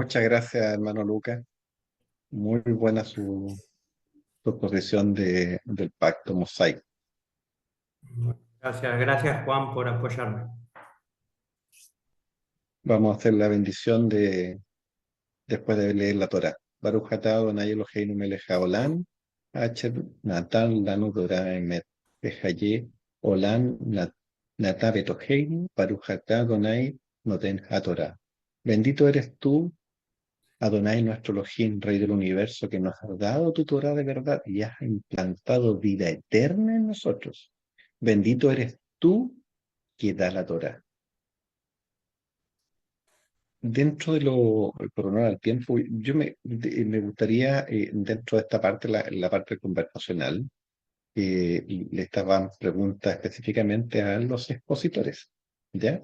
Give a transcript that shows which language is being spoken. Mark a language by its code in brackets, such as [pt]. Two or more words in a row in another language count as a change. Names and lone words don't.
[es] Muchas gracias, hermano Lucas. Muy buena su exposición del pacto mosaico. Gracias Juan por apoyarme. Vamos a hacer la bendición después de leer la Torá. [he] ברוך אתה אדוני אלוהינו מלך העולם, אשר נתן לנו תורה אמת, בחיי עולם נתן בתוכנו, ברוך אתה אדוני נותן התורה. [es] Bendito eres tú, Adonai nuestro Elohim, Rey del universo, que nos has dado tu Torah de verdad y has implantado vida eterna en nosotros. Bendito eres tú que da la Torah. Dentro de por honor al tiempo, me gustaría, dentro de esta parte, la parte conversacional, le estaban preguntas específicamente a los expositores, ¿ya?